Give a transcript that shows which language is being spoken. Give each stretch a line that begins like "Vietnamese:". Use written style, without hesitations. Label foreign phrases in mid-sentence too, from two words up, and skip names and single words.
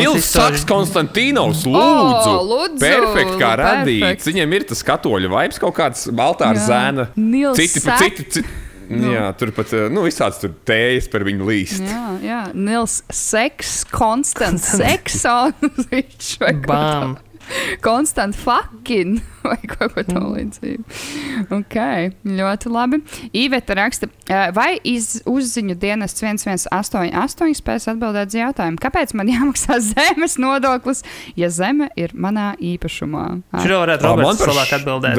Latvian: Mils Saks Konstantīnovs, lūdzu. Perfekt, kā radīts. Viņiem ir tas katoļu vibes, kaut kāds altāra zēna. Citi. Jā, tur pat visāds tur tējas par viņu līst. Jā. Nils Seks, Konstant Sekson. Bam.
English: Constant fucking
Latvian: vai kaut ko tā līdzību. Ok, ļoti labi. Īveta raksta, vai uzziņu dienests 1188 spēs atbildēt uz jautājumu, kāpēc man jāmaksā zemes nodoklis, ja zeme ir manā īpašumā? Šur varētu Roberts labāk atbildēt.